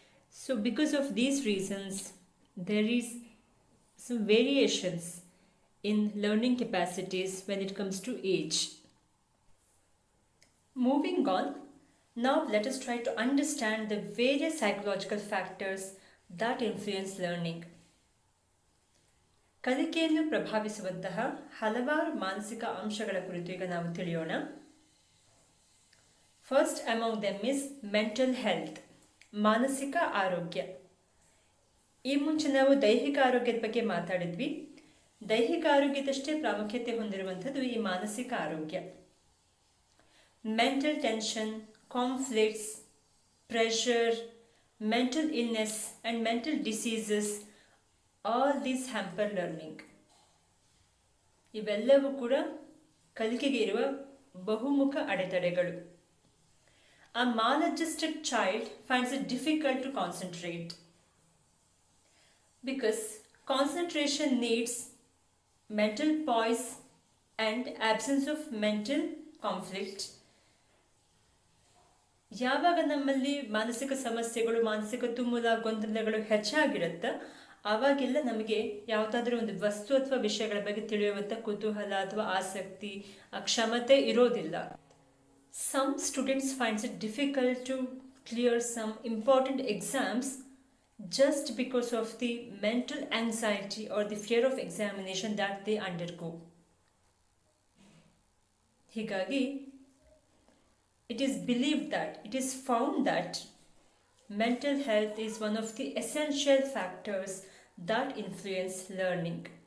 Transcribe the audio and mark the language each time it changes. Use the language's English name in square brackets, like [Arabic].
[English] So because of these reasons, there is some variations in learning capacities when it comes to age. Moving on, now let us try to understand the various psychological factors that influence learning. [Kannada] ಕಲಿಕೆಯನ್ನು ಪ್ರಭಾವಿಸುವಂತಹ ಹಲವಾರು ಮಾನಸಿಕ ಅಂಶಗಳ ಕುರಿತು ಈಗ ನಾವು ತಿಳಿಯೋಣ. [English] First among them is mental health, [Kannada] ಮಾನಸಿಕ ಆರೋಗ್ಯ. ಈ ಮುಂಚೆ ನಾವು ದೈಹಿಕ ಆರೋಗ್ಯದ ಬಗ್ಗೆ ಮಾತಾಡಿದ್ವಿ. ದೈಹಿಕ ಆರೋಗ್ಯದಷ್ಟೇ ಪ್ರಾಮುಖ್ಯತೆ ಹೊಂದಿರುವಂಥದ್ದು ಈ ಮಾನಸಿಕ ಆರೋಗ್ಯ. [English] Mental tension, conflicts, pressure, mental illness and mental diseases, all these hamper learning. [Kannada] ಇವೆಲ್ಲವೂ ಕೂಡ ಕಲಿಕೆಗೆ ಇರುವ ಬಹುಮುಖ ಅಡೆತಡೆಗಳು. [English] A maladjusted child finds it difficult to concentrate because concentration needs mental poise and absence of mental conflict. [Kannada] ಯಾವಾಗ ನಮ್ಮಲ್ಲಿ ಮಾನಸಿಕ ಸಮಸ್ಯೆಗಳು, ಮಾನಸಿಕ ತುಮುಲ, ಗೊಂದಲಗಳು ಹೆಚ್ಚಾಗಿರುತ್ತೆ, ಆವಾಗೆಲ್ಲ ನಮಗೆ ಯಾವುದಾದ್ರೂ ಒಂದು ವಸ್ತು ಅಥವಾ ವಿಷಯಗಳ ಬಗ್ಗೆ ತಿಳಿಯುವಂಥ ಕುತೂಹಲ ಅಥವಾ ಆಸಕ್ತಿ, ಕ್ಷಮತೆ ಇರೋದಿಲ್ಲ. [English] Some students finds it difficult to clear some important exams just because of the mental anxiety or the fear of examination that they undergo. [Kannada] ಹೀಗಾಗಿ [English] it is believed that, it is found that mental health is one of the essential factors that influence learning.